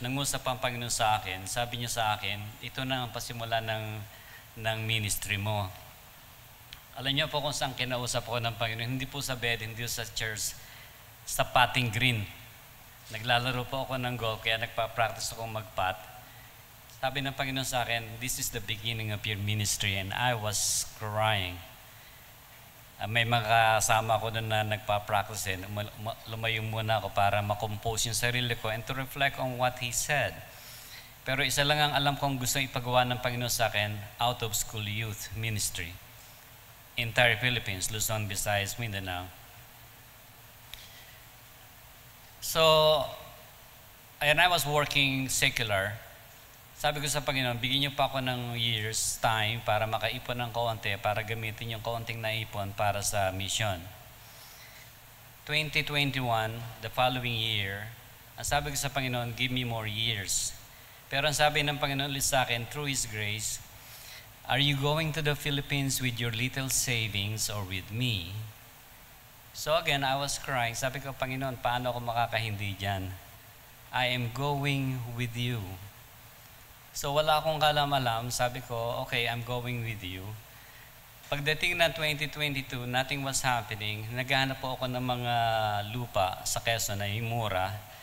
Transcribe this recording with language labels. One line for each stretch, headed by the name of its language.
Filipino: Nangusap ang Panginoon sa akin, sabi niya sa akin, ito na ang pasimula ng ministry mo. Alam niyo po kung saan kinausap ko ng Panginoon, hindi po sa bed, hindi sa church, sa putting green. Naglalaro po ako ng golf, kaya nagpa-practice ako mag-putt. Sabi ng Panginoon sa akin,
English: this is the beginning of your ministry, and I was crying.
Filipino: May mga kasama ko doon na nagpa-practice din. Lumayo muna ako para makompose yung sarili ko
English: and to reflect on what He said.
Filipino: Pero isa lang ang alam kong gusto ipagawa ng Panginoon sa akin,
English: out of school youth ministry. Entire Philippines, Luzon, Visayas, Mindanao. So, and I was working secular.
Filipino: Sabi ko sa Panginoon, bigyan niyo pa ako ng years time para makaipon ng kaunti, para gamitin yung kaunting naipon para sa mission.
English: 2021, the following year,
Filipino: ang sabi ko sa Panginoon,
English: give me more years.
Filipino: Pero ang sabi ng Panginoon ulit sa akin,
English: through His grace, are you going to the Philippines with your little savings or with me? So again, I was crying.
Filipino: Sabi ko, Panginoon, paano ako makakahindi dyan?
English: I am going with you.
Filipino: So wala akong kalam-alam, sabi ko,
English: okay, I'm going with you.
Filipino: Pagdating na
English: 2022, nothing was happening.
Filipino: Naghahanap po ako ng mga lupa sa Quezon na mura.